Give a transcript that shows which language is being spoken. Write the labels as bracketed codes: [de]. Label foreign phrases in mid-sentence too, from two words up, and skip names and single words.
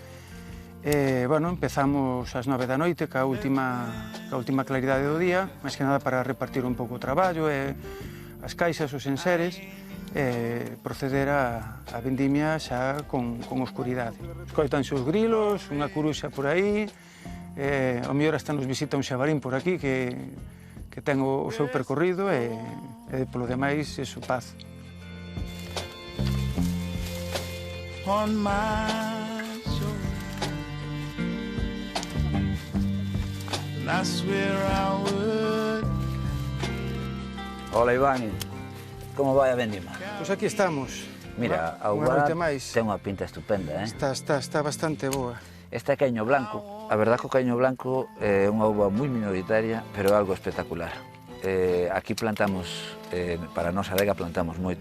[gl] Empezamos ás 9 da noite, ca última claridade do día, máis que nada para repartir un pouco o traballo e as caixas, os enseres, e proceder a vendimia xa con oscuridade. Escoitanse os grilos, unha curuxa por aí, ao mellor hasta nos visita un xabarín por aquí que ten o seu percorrido e polo demais, eso, paz. [en] On my shoulder, and I swear I would. [gl] Hola Iván, como vai a vendima? Pois aquí estamos. Mira, a uva ten unha pinta estupenda, eh? Está bastante boa. Este é Caíño Blanco. A verdad que o Caíño Blanco é unha uva moi minoritaria, pero é algo espectacular. Aquí plantamos, para a nosa adega plantamos moito.